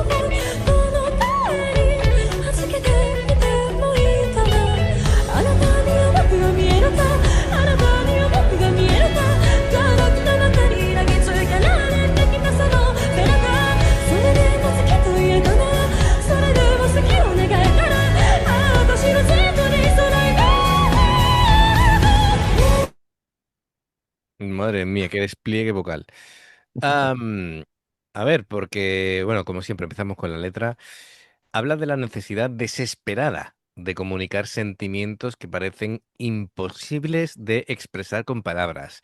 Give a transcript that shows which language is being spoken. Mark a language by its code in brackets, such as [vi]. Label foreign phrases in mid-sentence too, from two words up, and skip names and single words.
[ja] 思いどの手に預けてみてもいいかなあなたには僕が見えるかあなたには僕が見えるかガラクタばかり投げつけられてきたその背中それでも好きと言えたならそれでも好きを願えたら私の前途に備えた [es] Madre mía, qué despliegue vocal. Am, a ver, porque, bueno, como siempre empezamos con la letra. Habla de la necesidad desesperada de comunicar sentimientos que parecen imposibles de expresar con palabras.